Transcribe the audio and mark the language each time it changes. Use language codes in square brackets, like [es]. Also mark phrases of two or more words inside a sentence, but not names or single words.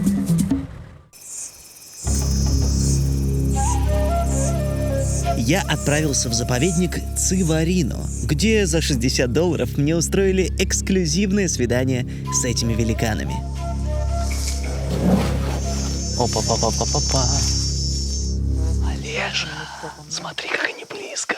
[ru] Я отправился в заповедник Циварино, где за $60 мне устроили эксклюзивное свидание с этими великанами. Опа-па-па-па-па-па. Олежа, смотри, как они близко.